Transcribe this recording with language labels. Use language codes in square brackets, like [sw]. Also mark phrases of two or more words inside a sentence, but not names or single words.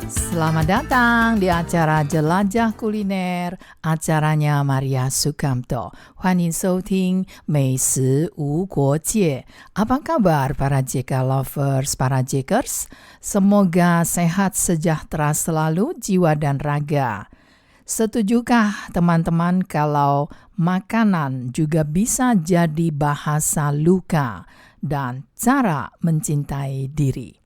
[id] Selamat datang di acara Jelajah Kuliner, acaranya Maria Sukamto. [zh] 欢迎收听美食无国界. [id] Apa kabar para JK lovers, para Jakers? Semoga sehat sejahtera selalu jiwa dan raga. Setujukah teman-teman kalau makanan juga bisa jadi bahasa luka dan cara mencintai diri?